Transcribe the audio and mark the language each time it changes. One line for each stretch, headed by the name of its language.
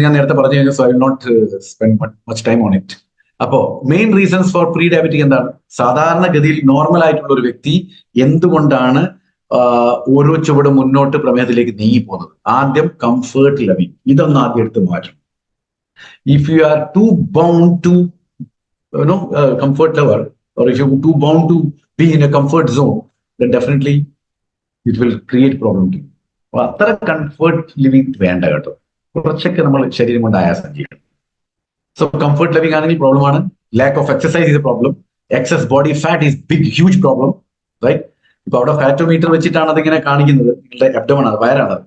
Malayalam: ഞാൻ നേരത്തെ പറഞ്ഞു കഴിഞ്ഞാൽ,
English: So I will not spend much time on it.
Malayalam: അപ്പോ
English: main reasons for pre diabetic
Malayalam: എന്താണ്? സാധാരണഗതിയിൽ നോർമൽ ആയിട്ടുള്ള ഒരു വ്യക്തി എന്തുകൊണ്ടാണ് ഓരോ ചുവട് മുന്നോട്ട് പ്രമേഹത്തിലേക്ക് നീങ്ങി പോകുന്നത്. ആദ്യം കംഫേർട്ട് ലെവിങ്, ഇതൊന്ന് ആദ്യം എടുത്ത് മാറ്റണം.
English: If you are too bound to comfort level, or if you're too bound to be in a comfort zone, then definitely it will create problem to you.
Malayalam: അപ്പൊ അത്ര കംഫർട്ട് ലിവിങ് വേണ്ട കേട്ടോ, കുറച്ചൊക്കെ നമ്മൾ ശരീരം കൊണ്ട് ആയാസം ചെയ്യണം.
English: so comfort living
Malayalam: ആണെങ്കിൽ പ്രോബ്ലം ആണ്.
English: Lack of exercise is A problem. Excess body fat is big huge problem, right?
Malayalam: ഇപ്പൊ അവിടെ ഫാറ്റോമീറ്റർ വെച്ചിട്ടാണ് അതിങ്ങനെ കാണിക്കുന്നത്. നിങ്ങളുടെ അബ്ഡമൺ ആണ്, വയറാണ്.